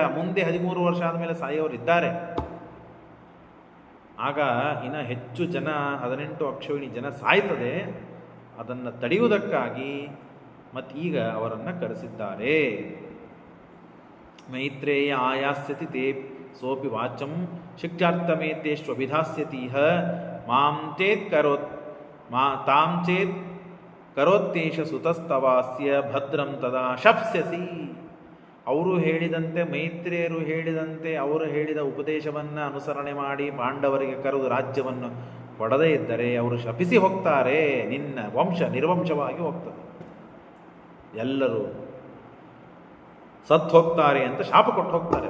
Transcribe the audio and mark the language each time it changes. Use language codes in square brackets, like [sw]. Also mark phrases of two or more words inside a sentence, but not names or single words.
[kn] ಮುಂದೆ 13 ವರ್ಷ ಆದಮೇಲೆ ಸಾಯೋರು ಇದ್ದಾರೆ. ಆಗ ಇನ್ನು ಹೆಚ್ಚು ಜನ 18 ಅಕ್ಷೋಹಿಣಿ ಜನ ಸಾಯ್ತದೆ. ಅದನ್ನು ತಡೆಯುವುದಕ್ಕಾಗಿ ಮತ್ತೀಗ ಅವರನ್ನು ಕರೆಸಿದ್ದಾರೆ. [sa] ಮೈತ್ರೇಯ ಆಯಾಸ್ಯತಿ ತೇ ಸೋಪಿ ವಾಚಂ ಶಿಕ್ಷಾರ್ಥಮೇತೇಷ್ವಭಿಧಾಸ್ಯತೀಹ ಮಾಂ ಚೇತ್ ಕರೋತ್ ತಾಂ ಚೇತ್ ಕರೋತ್ತೇಶ ಸುತಸ್ತವಾಸ್ಯ ಭದ್ರಂ ತದಾ ಶಪ್ಸ್ಯಸಿ. [kn] ಅವರು ಹೇಳಿದಂತೆ, ಮೈತ್ರೇಯರು ಹೇಳಿದಂತೆ, ಅವರು ಹೇಳಿದ ಉಪದೇಶವನ್ನು ಅನುಸರಣೆ ಮಾಡಿ ಪಾಂಡವರಿಗೆ ಕರೆದು ರಾಜ್ಯವನ್ನು ಕೊಡದೇ ಇದ್ದರೆ ಅವರು ಶಪಿಸಿ ಹೋಗ್ತಾರೆ. ನಿನ್ನ ವಂಶ ನಿರ್ವಂಶವಾಗಿ ಹೋಗ್ತದೆ, ಎಲ್ಲರೂ ಸತ್ತು ಹೋಗ್ತಾರೆ ಅಂತ ಶಾಪ ಕೊಟ್ಟು ಹೋಗ್ತಾರೆ.